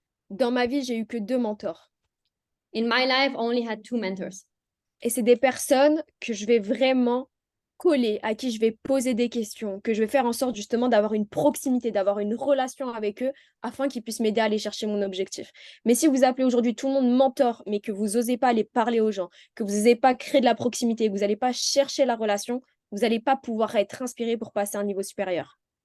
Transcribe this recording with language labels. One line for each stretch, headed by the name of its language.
French: Dans ma vie, j'ai eu que 2 mentors.
English: In my life, I only had 2 mentors.
French: Et c'est des personnes que je vais vraiment coller, à qui je vais poser des questions, que je vais faire en sorte justement d'avoir une proximité, d'avoir une relation avec eux afin qu'ils puissent m'aider à aller chercher mon objectif. Mais si vous appelez aujourd'hui tout le monde mentor, mais que vous n'osez pas aller parler aux gens, que vous n'osez pas créer de la proximité, que vous n'allez pas chercher la relation, vous n'allez pas pouvoir être inspiré pour passer à un niveau supérieur.